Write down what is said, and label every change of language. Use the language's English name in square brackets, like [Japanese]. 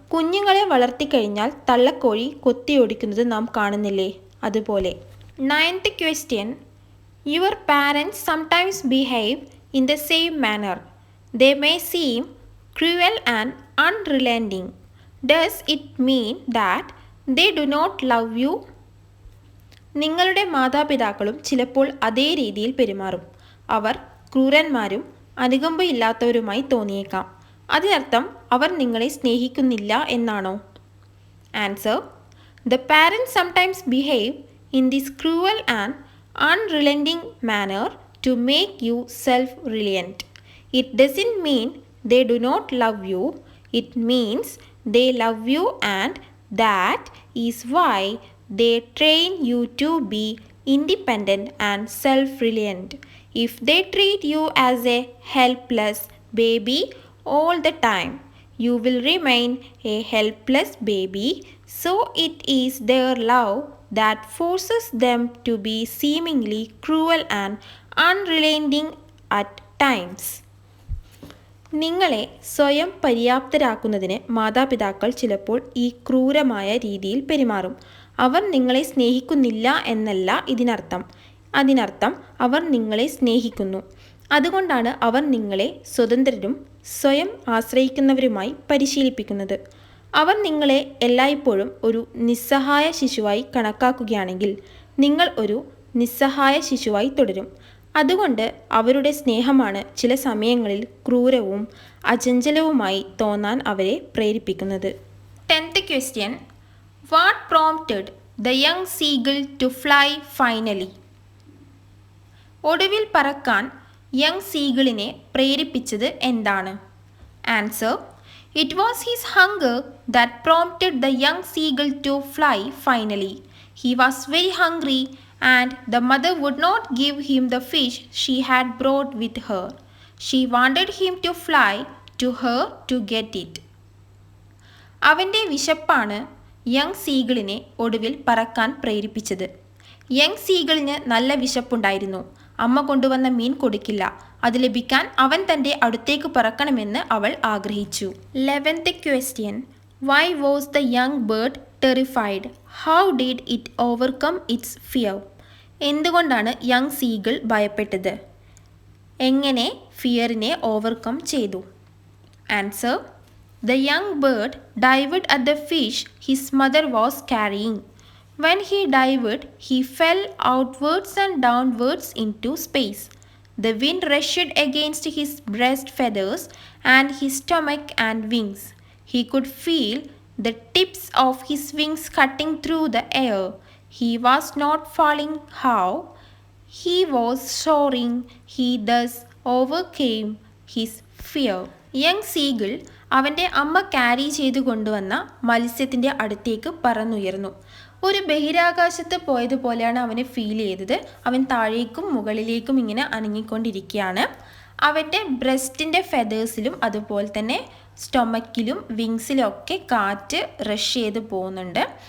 [Malayalam] കുഞ്ഞുങ്ങളെ വളർത്തിക്കഴിഞ്ഞാൽ തള്ളക്കോഴി കൊത്തിയോടിക്കുന്നത് നാം കാണുന്നില്ലേ? അതുപോലെ. [English] 9th question. Your parents sometimes behave in the same manner. They may seem cruel and unrelenting. Does it mean that they do not love you? [Malayalam] നിങ്ങളുടെ മാതാപിതാക്കളും ചിലപ്പോൾ അതേ രീതിയിൽ പെരുമാറും. അവർ ക്രൂരന്മാരും അനുകമ്പയില്ലാത്തവരുമായി തോന്നിയേക്കാം. അതിനർത്ഥം അവർ നിങ്ങളെ സ്നേഹിക്കുന്നില്ല എന്നാണോ? [English] Answer: The parents sometimes behave in this cruel and unrelenting manner to make you self-reliant. It doesn't mean they do not love you. It means they love you, and that is why they train you to be independent and self-reliant. If they treat you as a helpless baby all the time, you will remain a helpless baby. So it is their love that forces them to be seemingly cruel and unrelenting at times. [Malayalam] നിങ്ങളെ സ്വയം പര്യാപ്തരാക്കുന്നതിന് മാതാപിതാക്കൾ ചിലപ്പോൾ ഈ ക്രൂരമായ രീതിയിൽ പെരുമാറും. അവർ നിങ്ങളെ സ്നേഹിക്കുന്നില്ല എന്നല്ല അതിനർത്ഥം അവർ നിങ്ങളെ സ്നേഹിക്കുന്നു. അതുകൊണ്ടാണ് അവർ നിങ്ങളെ സ്വതന്ത്രരും സ്വയം ആശ്രയിക്കുന്നവരുമായി പരിശീലിപ്പിക്കുന്നത്. അവർ നിങ്ങളെ എല്ലായ്പ്പോഴും ഒരു നിസ്സഹായ ശിശുവായി കണക്കാക്കുകയാണെങ്കിൽ നിങ്ങൾ ഒരു നിസ്സഹായ ശിശുവായി തുടരും. അതുകൊണ്ട് അവരുടെ സ്നേഹമാണ് ചില സമയങ്ങളിൽ ക്രൂരവും അചഞ്ചലവുമായി തോന്നാൻ അവരെ പ്രേരിപ്പിക്കുന്നത്. [English] 10th question. What prompted the young seagull to fly finally? [Malayalam] ഒടുവിൽ പറക്കാൻ യങ് സീഗിളിനെ പ്രേരിപ്പിച്ചത് എന്താണ്? [English] Answer: It was his hunger that prompted the young seagull to fly finally. He was very hungry, and the mother would not give him the fish she had brought with her. She wanted him to fly to her to get it. [Malayalam] അവൻ്റെ വിശപ്പാണ് young സീഗിളിനെ ഒടുവിൽ പറക്കാൻ പ്രേരിപ്പിച്ചത്. Young സീഗിളിന് നല്ല വിശപ്പുണ്ടായിരുന്നു. അമ്മ കൊണ്ടുവന്ന മീൻ കൊടുക്കില്ല. അത് ലഭിക്കാൻ അവൻ തൻ്റെ അടുത്തേക്ക് പറക്കണമെന്ന് അവൾ ആഗ്രഹിച്ചു. [English] 11th question. Why was the young bird terrified? How did it overcome its fear? [Malayalam] എന്തുകൊണ്ടാണ് യങ് സീഗിൾ ഭയപ്പെട്ടത്? എങ്ങനെ ഫിയറിനെ ഓവർകം ചെയ്തു? [English] Answer: The young bird dived at the fish his mother was carrying. When he dived, he fell outwards and downwards into space. The wind rushed against his breast feathers and his stomach and wings. He could feel the tips of his wings cutting through the air. He was not falling. How? He was soaring. He thus overcame his fear. [Malayalam] Young സീഗിൾ അവൻ്റെ അമ്മ carry ചെയ്തു കൊണ്ടുവന്ന മത്സ്യത്തിൻ്റെ അടുത്തേക്ക് പറന്നുയർന്നു. ഒരു ബഹിരാകാശത്ത് പോയതുപോലെയാണ് അവന് feel ചെയ്തത്. അവൻ താഴേക്കും മുകളിലേക്കും ഇങ്ങനെ അനങ്ങിക്കൊണ്ടിരിക്കുകയാണ്. അവൻ്റെ ബ്രസ്റ്റിൻ്റെ ഫെതേഴ്സിലും അതുപോലെ തന്നെ സ്റ്റൊമക്കിലും വിങ്സിലും ഒക്കെ കാറ്റ് റഷ് ചെയ്ത് പോകുന്നുണ്ട്.